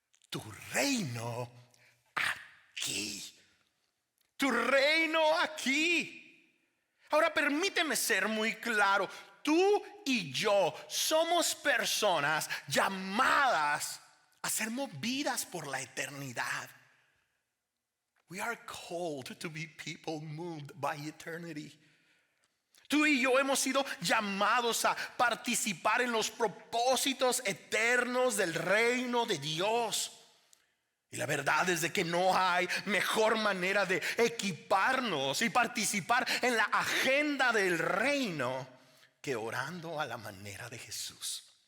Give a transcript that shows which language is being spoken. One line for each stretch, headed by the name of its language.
Spanish: Tu reino aquí. Tu reino aquí. Ahora permíteme ser muy claro. Tú y yo somos personas llamadas a ser movidas por la eternidad.
English: We are called to be people moved by eternity.
Spanish: Tú y yo hemos sido llamados a participar en los propósitos eternos del reino de Dios. Y la verdad es de que no hay mejor manera de equiparnos y participar en la agenda del reino que orando a la manera de Jesús.